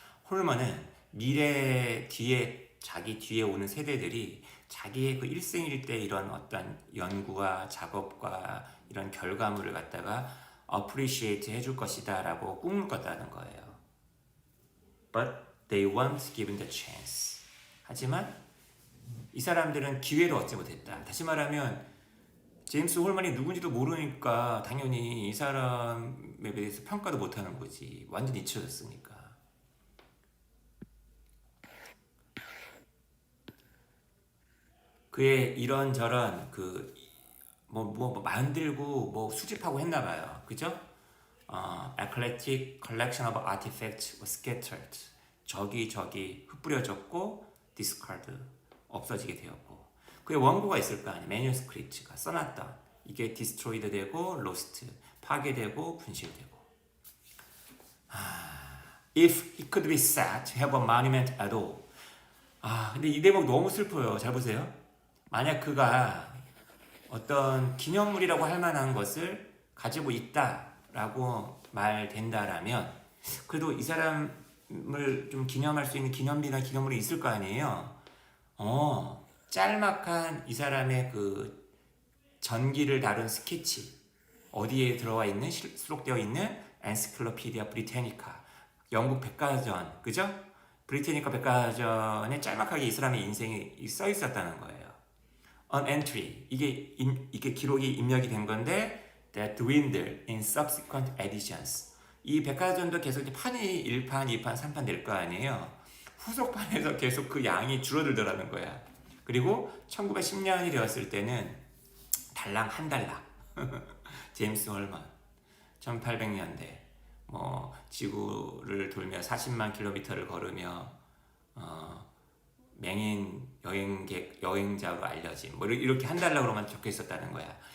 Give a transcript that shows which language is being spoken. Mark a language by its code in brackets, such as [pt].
[ko] 홀먼은 미래 뒤에 자기 뒤에 오는 세대들이 자기의 그 일생일 때 이런 어떤 연구와 작업과 이런 결과물을 갖다가 appreciate 해줄 것이다 라고 꿈을 꿨다는 거예요. [en] But they weren't given the chance. [ko] 하지만 이 사람들은 기회를 얻지 못했다. 다시 말하면 제임스 홀먼이 누군지도 모르니까 당연히 이 사람에 대해서 평가도 못하는 거지. 완전 잊혀졌으니까. 그의 이런저런 뭐 만들고 뭐 수집하고 했나봐요. 그죠? [en] Eclectic collection of artifacts was scattered. [ko] 저기 흩뿌려졌고 discard 없어지게 되었고 그의 원고가 있을 거 아니에요. manuscript가 써놨던 이게 destroyed 되고 lost 파괴되고 분실되고. [en] If he could be said to have a monument at all. [ko] 근데 이 대목 너무 슬퍼요. 잘 보세요. 만약 그가 어떤 기념물이라고 할 만한 것을 가지고 있다라고 말된다라면 그래도 이 사람을 좀 기념할 수 있는 기념비나 기념물이 있을 거 아니에요. 짤막한 이 사람의 그 전기를 다룬 스케치 어디에 들어와 있는 수록되어 있는 엔시클로피디아 브리테니카 영국 백과전 그죠? 브리테니카 백과전에 짤막하게 이 사람의 인생이 써 있었다는 거예요. [en] An entry [ko] 이게 기록이 입력이 된 건데 [en] that dwindled in subsequent editions. [ko] 이 백과전도 계속 이제 판이 1판, 2판, 3판 될 거 아니에요. 후속판에서 계속 그 양이 줄어들더라는 거야. 그리고 1910년이 되었을 때는 달랑 한 달러. 제임스 홀먼 1800년대 뭐 지구를 돌며 40만 킬로미터를 걸으며 맹인 여행자로 알려진 뭐 이렇게 한 달러로만 적혀 있었다는 거야.